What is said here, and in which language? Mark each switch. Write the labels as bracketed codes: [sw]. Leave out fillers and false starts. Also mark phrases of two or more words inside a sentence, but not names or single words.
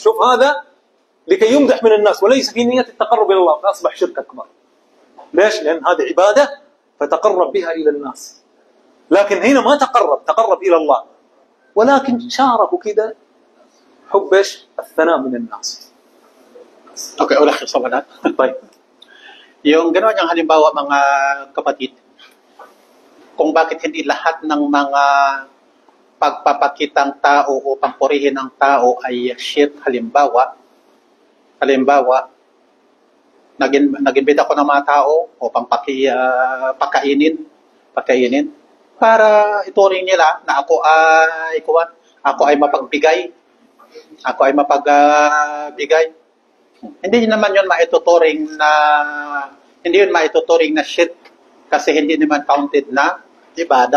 [ar] شوف هذا لكي يمدح من الناس وليس في نية التقرب إلى الله، فأصبح شرك أكبر. ليش؟ لأن هذه عبادة فتقرب بها إلى الناس، لكن هنا ما تقرب إلى الله، ولكن شاركوا كذا حب إيش؟ الثناء من الناس. [tl] Okay, ulit sa wala. Yung gano'n yung halimbawa mga kapatid, kung bakit hindi lahat ng mga pagpapakitang tao o pangpurihin ng tao ay shirk. Halimbawa, nag-imbita ko ng mga tao o pakainin para ituring nila na ako ay mapagbigay, Hindi naman yun maituturing na shirk kasi hindi naman counted na ibada.